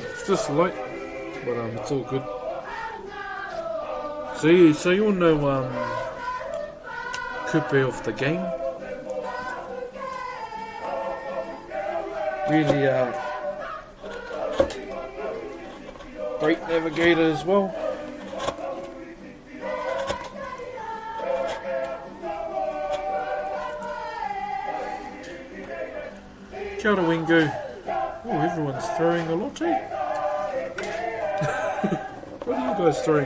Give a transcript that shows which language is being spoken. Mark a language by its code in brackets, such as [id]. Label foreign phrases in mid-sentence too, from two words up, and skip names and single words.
[en] It's just light, but it's all good. So you all know Kupe of the game. Really great navigator as well. [mi] Kia ora, Wingo. [en] Oh, everyone's throwing a lot, eh? What are you guys throwing?